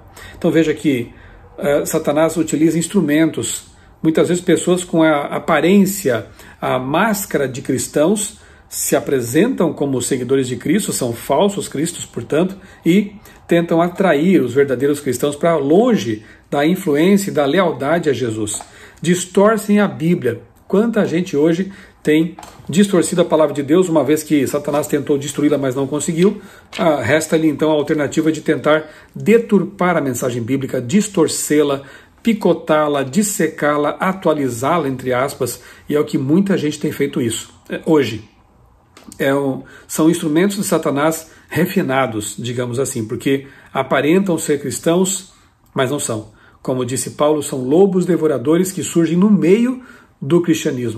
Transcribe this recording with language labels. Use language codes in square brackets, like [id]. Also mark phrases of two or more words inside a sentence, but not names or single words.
[pt] Então veja que Satanás utiliza instrumentos, muitas vezes pessoas com a aparência, a máscara de cristãos, se apresentam como seguidores de Cristo, são falsos cristos, portanto, e tentam atrair os verdadeiros cristãos para longe da influência e da lealdade a Jesus. Distorcem a Bíblia. Quanta gente hoje tem distorcido a palavra de Deus, uma vez que Satanás tentou destruí-la, mas não conseguiu. Resta-lhe então a alternativa de tentar deturpar a mensagem bíblica, distorcê-la, picotá-la, dissecá-la, atualizá-la, entre aspas, e é o que muita gente tem feito isso hoje. São instrumentos de Satanás refinados, digamos assim, porque aparentam ser cristãos, mas não são. Como disse Paulo, são lobos devoradores que surgem no meio do cristianismo.